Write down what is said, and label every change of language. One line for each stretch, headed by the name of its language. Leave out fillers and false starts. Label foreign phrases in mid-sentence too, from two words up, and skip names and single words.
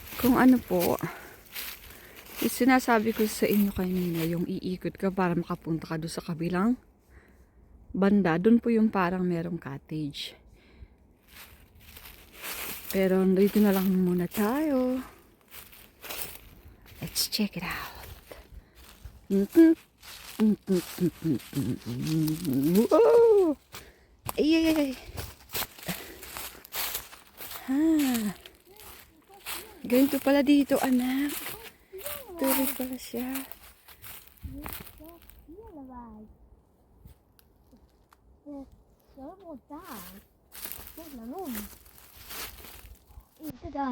Filipino: yung ano po, yung sinasabi ko sa inyo kanina, yung iikot ka para makapunta ka doon sa kabilang banda. Doon po yung parang merong cottage. Pero dito na lang muna tayo.
English: Let's check it out. Wow! Ay, ay, ay, ay. Ha.
Filipino: Ganito pala dito, anak. Tuloy pala siya.
Swedish: Jag var där. Kolla någon. Inte där.